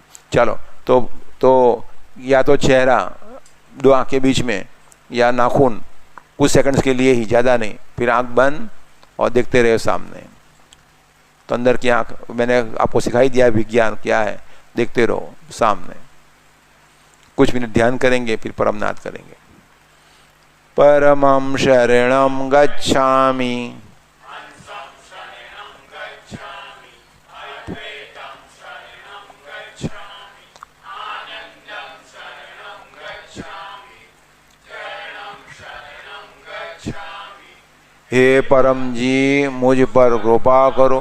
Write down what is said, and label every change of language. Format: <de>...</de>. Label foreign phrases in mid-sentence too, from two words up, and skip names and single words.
<hi>चलो, तो या तो चेहरा 2 आँख के बीच में, या नाखून कुछ सेकंड्स के लिए ही, ज़्यादा नहीं, फिर आँख बंद और देखते रहे सामने। तो अंदर की आँख मैंने आपको सिखाई दिया, विज्ञान क्या है, देखते रहो सामने। कुछ मिनट ध्यान करेंगे, फिर परमनाद करेंगे।</hi> <sa>परमं शरणं गच्छामि,</sa> <hi>हे परम जी मुझ पर कृपा करो।</hi>